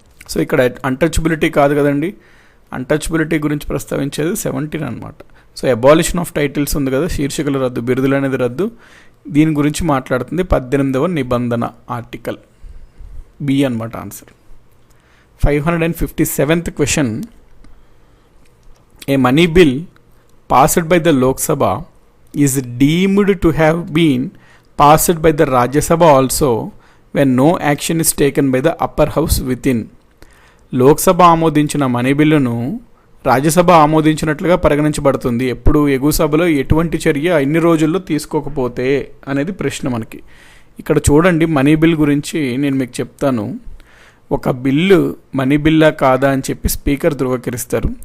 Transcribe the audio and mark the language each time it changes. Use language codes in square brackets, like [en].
[te] So ఇక్కడ untouchability కాదు కదండి, అన్టచబిలిటీ గురించి ప్రస్తావించేది 17 అనమాట. సో [en] abolition of titles [te] ఉంది కదా, శీర్షికల రద్దు, బిరుదులు అనేది రద్దు, దీని గురించి మాట్లాడుతుంది 18వ నిబంధన ఆర్టికల్ బి అనమాట answer. [en] 557th question. A money bill passed by the Lok Sabha is deemed to have been passed by the Rajya Sabha also when no action is taken by the upper house within. [te] Lok Sabha ఆమోదించిన money బిల్లును రాజ్యసభ ఆమోదించినట్లుగా పరిగణించబడుతుంది ఎప్పుడు ఎగువ సభలో ఎటువంటి చర్య ఇన్ని రోజుల్లో తీసుకోకపోతే అనేది ప్రశ్న మనకి. ఇక్కడ చూడండి మనీ బిల్ గురించి నేను మీకు చెప్తాను. ఒక బిల్లు మనీ బిల్లా కాదా అని చెప్పి స్పీకర్ ధృవీకరిస్తారు.